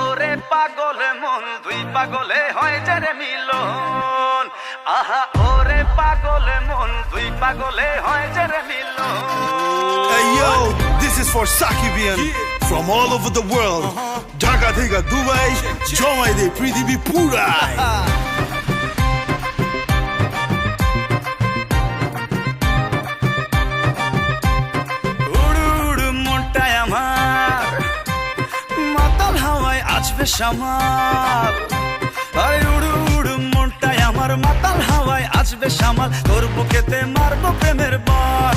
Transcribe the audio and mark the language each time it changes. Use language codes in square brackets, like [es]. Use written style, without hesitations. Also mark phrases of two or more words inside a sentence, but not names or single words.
[bn] ওরে পাগলে মন দুই পাগলে হয় যে রে মিলন আহা ওরে পাগলে মন দুই পাগলে হয় যে রে মিলন [en] Hey yo, this is for Sakibian from all over the world. [bn] ঢাকা থেকে দুবাই, জমাই দে পৃথিবী পুরাই. শামাল আরে উড়ু উড়ু মনটাই আমার মাতাল হাওয়ায় আসবে শামাল তোর বুকেতে মারবো প্রেমের বান